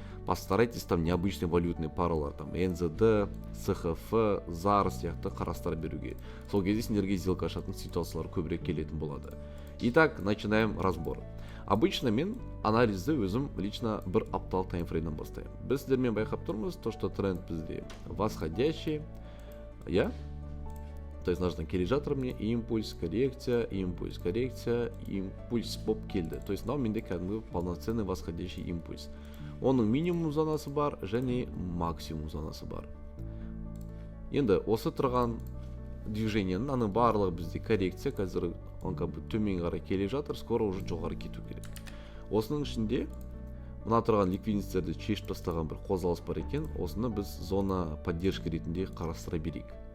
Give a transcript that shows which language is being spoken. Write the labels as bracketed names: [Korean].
[Russian] Постарайтесь там необычный валютный паралар, там NZD, CHF, ZAR [Kazakh] сияқты қарастар беруге. Сол кезде сендерге сделка ашатын ситуациялар көбірек келетін болады. [Russian] Итак, начинаем разбор. [Kazakh] Обычно мен анализді өзім лично бір апталық таймфреймнен бастаймын. Біз сіздермен байқап тұрмыз, [Russian] то что тренд [Kazakh] бізде восходящий, [Russian] то есть [Kazakh] мына келе жатыр мне импульс, коррекция, импульс, коррекция, импульс болып келді. [Russian] То есть [Kazakh] мынау менде кәдімгі [Russian] полноценный восходящий импульс. [Kazakh] Оның минимум зонасы бар және максимум зонасы бар. Енді осы тұрған движениенің аны барлығы бізде коррекция, қазір он төмен қарай келе жатыр, [Russian] скоро уже [Kazakh] жоғары кету керек. Осының ішінде мына тұрған ликвидностьтерді шешіп тастаған бір қозғалыс бар екен, осыны біз [Russian] зона поддержки [Kazakh] ретінде қарастыра берейік.